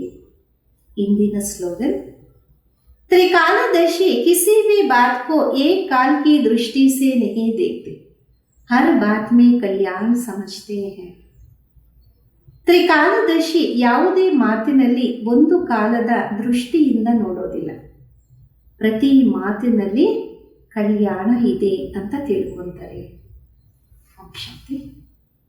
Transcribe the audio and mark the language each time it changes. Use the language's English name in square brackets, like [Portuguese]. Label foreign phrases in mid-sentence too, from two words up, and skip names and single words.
[Kannada] ಇಂದಿನ ಸ್ಲೋಗನ್, [Hindi] त्रिकालदर्शी किसी भी बात को एक काल की दृष्टि से नहीं देखते, हर बात में कल्याण समझते हैं. [Kannada] ತ್ರಿಕಾಲದರ್ಶಿ ಯಾವುದೇ ಮಾತಿನಲ್ಲಿ ಒಂದು ಕಾಲದ ದೃಷ್ಟಿಯಿಂದ ನೋಡೋದಿಲ್ಲ, ಪ್ರತಿ ಮಾತಿನಲ್ಲಿ ಕಲ್ಯಾಣ ಇದೆ ಅಂತ ತಿಳ್ಕೊತಾರೆ. ಓಂ ಶಾಂತಿ.